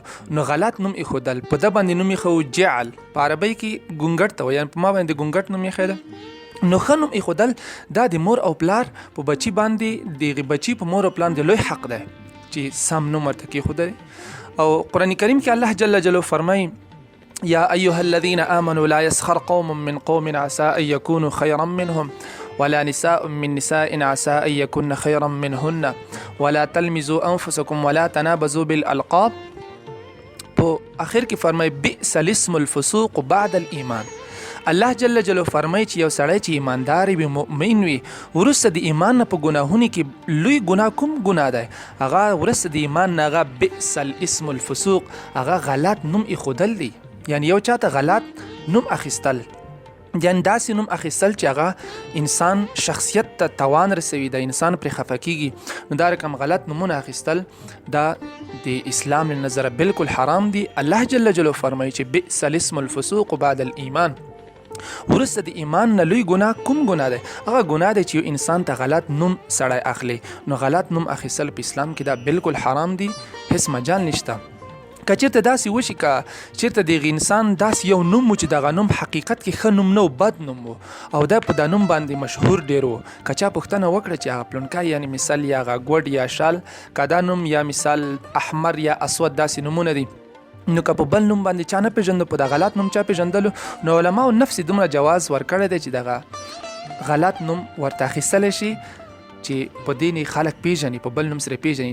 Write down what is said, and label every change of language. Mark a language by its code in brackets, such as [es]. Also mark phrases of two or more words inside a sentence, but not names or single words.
[ps] نو غلط نوم ایښودل، په ده باندې نوم ایښه و جعل، په عربۍ کې ګونګټ ته وایي، یعنې په ما باندې ګونګټ نوم ایښی ده. نو ښه نوم ایښودل دا د مور او پلار په بچي باندې، د بچي په مور او پلار د لوی حق دی چې سم نوم ورته کېښودلی. او قرآن کریم کې الله جل جلاله فرمایي یا [ar] ایها الذین آمنوا لا يسخر قوم من قوم عسى ان يكونوا خيرا منهم ولا نساء من نساء عسى ان يكن خيرا منهن ولا تلمزوا انفسكم ولا تنابزوا بالالقاب. [ps] په اخر کې فرمایي [ar] بئس الاسم الفسوق بعد الايمان. [ps] الله جل جلاله فرمایي چې یو سړی چې ایماندار وي، مؤمن وي، وروسته د ایمان نه په ګناهونو کې لوی ګناه کوم ګناه دی، هغه وروسته د ایمان نه هغه [ar] بئس الاسم الفسوق، [ps] هغه غلط نوم ایښودل دی. یعنی یو چاته غلط نوم اخیستل، یعنی داسې نوم اخیستل چې هغه انسان شخصیت ته تاوان رسوي، د انسان پرې خفه کیږي. نو دا رقم غلط نومونه اخیستل دا د اسلام له نظره بالکل حرام دی. الله جل جلاله فرمایي چې [ar] بئس الاسم الفسوق بعد الايمان، [ps] ورسته د ایمان نه لوی ګناه کوم ګناه دی؟ هغه ګناه دی چې یو انسان ته غلط نوم سړی اخلي. نو غلط نوم اخیستل په اسلام کې دا بالکل حرام دی، هیڅ مجال نشته. که چېرته داسې وشي، که چېرته دغه انسان داسې یو نوم و چې دغه نوم حقیقت کې ښه نوم نه و، بد نوم و، او دا په دا نوم باندې مشهور ډېر و، که چا پوښتنه وکړه چې هغه پلونکی یعنې مثال یا هغه ګوډ یا شال، که دا نوم یا مثال احمر یا اسود داسې نومونه دي، نو که په بل نوم باندې چا نه پېژندو، په د غلط نوم چا پېژندلو، نو علماو نفس دومره جواز ورکړی دی چې دغه غلط نوم ورته اخیستلی شي چې په دې نه خلک پیژني، په بل نوم سره پیژني.